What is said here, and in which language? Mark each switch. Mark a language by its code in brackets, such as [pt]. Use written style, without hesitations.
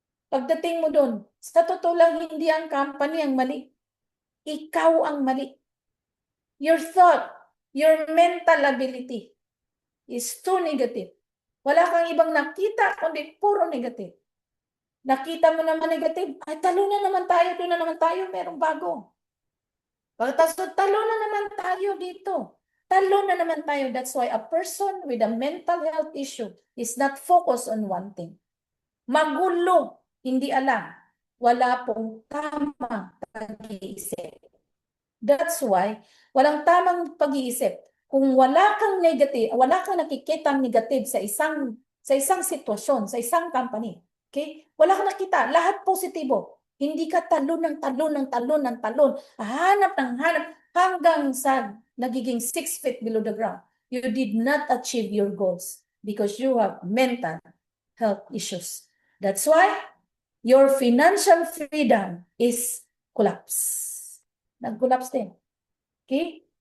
[tl] Pagdating mo doon, sa totoo lang, hindi ang company ang mali. Ikaw ang mali. [en] Your thought, your mental ability is too negative. [tl] Wala kang ibang nakita, kundi puro negative. Nakita mo naman negative, ay talo na naman tayo, doon na naman tayo, merong bago. Pagkatapos, talo na naman tayo dito. Talo na naman tayo. [en] That's why a person with a mental health issue is not focused on one thing. [tl] Magulo, hindi alam. Wala pong tamang pag-iisip. That's why, walang tamang pag-iisip. Kung wala kang negative, wala kang nakikita negative sa isang sitwasyon, sa isang company, okay? Wala kang nakita, lahat positibo. Hindi ka talon ng talon ng talon ng talon. Hanap ng hanap hanggang sa nagiging 6 feet below the ground. [en] You did not achieve your goals because you have mental health issues. That's why your financial freedom is collapse. [tl] Nag-collapse din. [en] Okay?